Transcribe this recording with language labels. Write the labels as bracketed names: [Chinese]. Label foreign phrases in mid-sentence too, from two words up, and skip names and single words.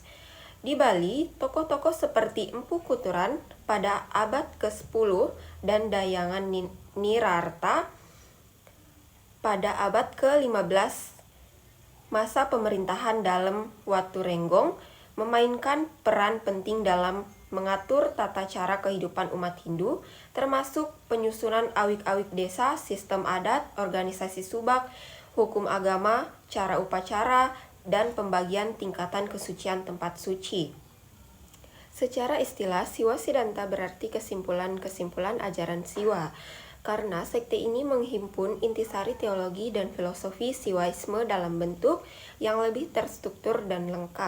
[Indonesian] Di Bali, tokoh-tokoh seperti Empu Kuturan pada abad ke-10 dan Dayangan Nirarta pada abad ke-15, masa pemerintahan dalam Waturenggong memainkan peran penting dalam mengatur tata cara kehidupan umat Hindu, termasuk penyusunan awik-awik desa, sistem adat, organisasi subak, hukum agama, cara upacara, dan pembagian tingkatan kesucian tempat suci. Secara istilah, Siwa Siddhanta berarti kesimpulan-kesimpulan ajaran Siwa, karena sekte ini menghimpun intisari teologi dan filosofi Siwaisme dalam bentuk yang lebih terstruktur dan lengkap.